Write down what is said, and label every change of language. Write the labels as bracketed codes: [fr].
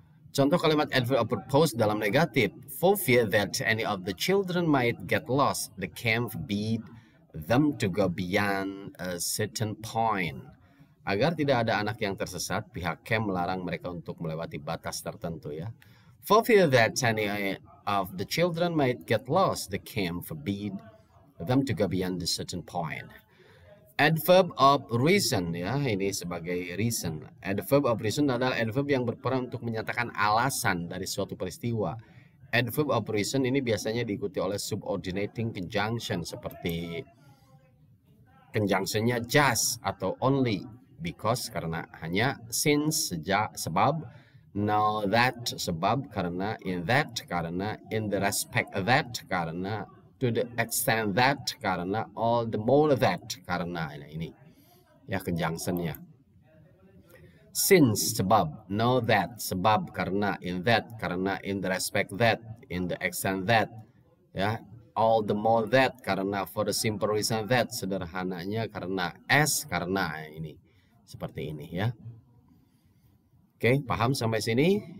[id] Contoh kalimat adverb of purpose dalam negatif, [en] for fear that any of the children might get lost, the camp bid them to go beyond a certain point. [id] Agar tidak ada anak yang tersesat, pihak camp melarang mereka untuk melewati batas tertentu ya. [en] For fear that any of the children might get lost, the camp forbid them to go beyond a certain point. [id] Adverb of reason ya, ini sebagai reason. Adverb of reason adalah adverb yang berperan untuk menyatakan alasan dari suatu peristiwa. Adverb of reason ini biasanya diikuti oleh subordinating conjunction seperti conjunctionnya just atau only, because karena hanya, since sejak, sebab, now that sebab, karena, in that karena, in the respect that karena, to the extent that karena, all the more that karena. Nah, ini ya conjunctionnya. Since sebab, know that sebab, karena, in that karena, in the respect that, in the extent that ya, all the more that karena, for the simple reason that, sederhananya karena, as karena. Ini seperti ini ya. Oke, paham sampai sini?